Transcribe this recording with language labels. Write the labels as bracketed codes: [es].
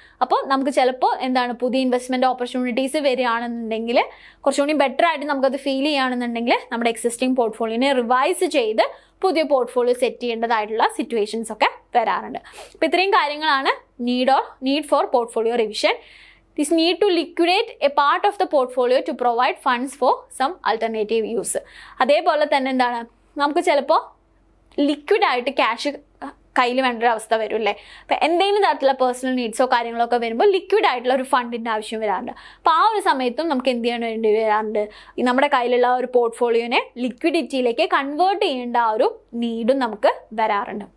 [ml] അപ്പോൾ നമുക്ക് ചിലപ്പോൾ എന്താണ്? പുതിയ ഇൻവെസ്റ്റ്മെൻറ്റ് ഓപ്പർച്യൂണിറ്റീസ് വരികയാണെന്നുണ്ടെങ്കിൽ കുറച്ചുകൂടി ബെറ്റർ ആയിട്ട് നമുക്കത് ഫീൽ ചെയ്യുകയാണെന്നുണ്ടെങ്കിൽ നമ്മുടെ എക്സിസ്റ്റിംഗ് പോർട്ട്ഫോളിയോനെ റിവൈസ് ചെയ്ത് പുതിയ പോർട്ട്ഫോളിയോ സെറ്റ് ചെയ്യേണ്ടതായിട്ടുള്ള സിറ്റുവേഷൻസ് ഒക്കെ വരാറുണ്ട്. അപ്പോൾ ഇത്രയും കാര്യങ്ങളാണ് need for portfolio revision. [en] This need to liquidate a part of the portfolio to provide funds for some alternative use. [ml] അതേപോലെ തന്നെ എന്താണ്? നമുക്ക് ചിലപ്പോൾ ലിക്വിഡായിട്ട് ക്യാഷ് കയ്യിൽ വേണ്ട ഒരു അവസ്ഥ വരും അല്ലേ? അപ്പോൾ എന്തെങ്കിലും തരത്തിലുള്ള പേഴ്സണൽ നീഡ്സോ കാര്യങ്ങളോ ഒക്കെ വരുമ്പോൾ ലിക്വിഡ് ആയിട്ടുള്ള ഒരു ഫണ്ടിൻ്റെ ആവശ്യം വരാറുണ്ട്. അപ്പോൾ ആ ഒരു സമയത്തും നമുക്ക് എന്ത് ചെയ്യാൻ വേണ്ടി വരാറുണ്ട്? നമ്മുടെ കയ്യിലുള്ള ഒരു പോർട്ട്ഫോളിയോനെ ലിക്വിഡിറ്റിയിലേക്ക് കൺവേർട്ട് ചെയ്യേണ്ട ആ ഒരു നീഡും നമുക്ക് വരാറുണ്ട്.